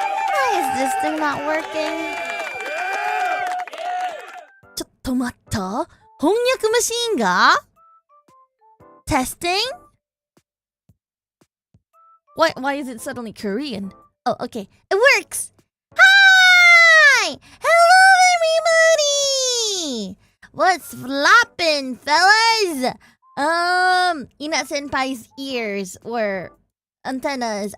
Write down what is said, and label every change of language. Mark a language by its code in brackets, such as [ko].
[en] Why is this thing not working? [ja] ちょっと待った。翻訳マシーンが Testing? [en] Why is it suddenly Korean? Oh, okay. It works! Hi! Hello, everybody! What's floppin', fellas? Ina Senpai's ears or antennas.